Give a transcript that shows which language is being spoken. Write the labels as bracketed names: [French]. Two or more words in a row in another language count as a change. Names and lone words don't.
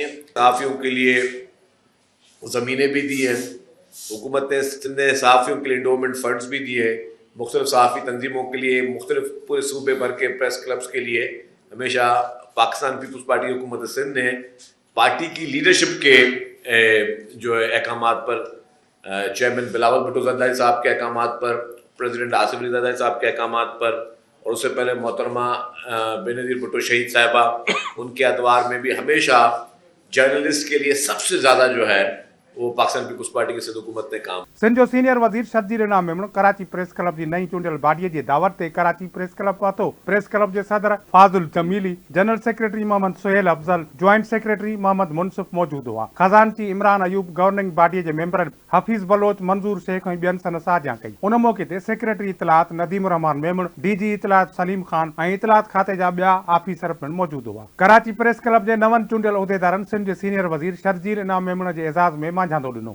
[Urdu] صحافیوں کے لیے زمینیں بھی دی ہیں، حکومت نے صحافیوں کے لیے [English] endowment funds [Urdu] بھی دیے، مختلف صحافی تنظیموں کے لیے، مختلف پورے صوبے بھر کے [English] press clubs [Urdu] کے لیے ہمیشہ پاکستان پیپلز پارٹی حکومت سندھ نے پارٹی کی لیڈرشپ کے جو ہے احکامات پر, چیئرمین بلاول بھٹو زرداری صاحب کے احکامات پر، پریزیڈنٹ آصف علی زرداری صاحب کے احکامات پر، اور اس سے پہلے محترمہ بینظیر بھٹو شہید صاحبہ، ان کے ادوار میں بھی ہمیشہ جرنلسٹ کے لیے سب سے زیادہ جو ہے وہ پاکستان پیپلز پارٹی کی سندھ حکومت نے کام. [Sindhi] सिंध जो सीनियर वज़ीर शर्जील इनाम मेमण कराची प्रेस क्लब जी नई चूंडियल बाडीअ जी दावत ते कराची प्रेस क्लब पहुतो। प्रेस क्लब जे सदर फाज़ुल जमीली, [English] general secretary [Sindhi] मोहम्मद सुहेल अफजल, [English] joint secretary [Sindhi] मोहम्मद मुनसिफ मौजूद हुआ। खजानची इमरान अयूब, [English] governing body [Sindhi] जे मेंबर हफीज़ बलोच, मंजूर शेख ऐं ॿियनि सन साझा कई। उन मौक़े ते सेक्रेटरी इतलात नदीम रहमान मेमण, डीजी इतलात सलीम खान ऐं इतलात खाते जा ॿिया आफिसर पिणु मौजूद हुआ। कराची प्रेस क्लब जे नवनि चूंडियल उहिदेदारनि सिंध जे सीनियर वज़ीर शर्जील इनाम मेमण जे एज़ाज़ में मांझांदो ॾिनो।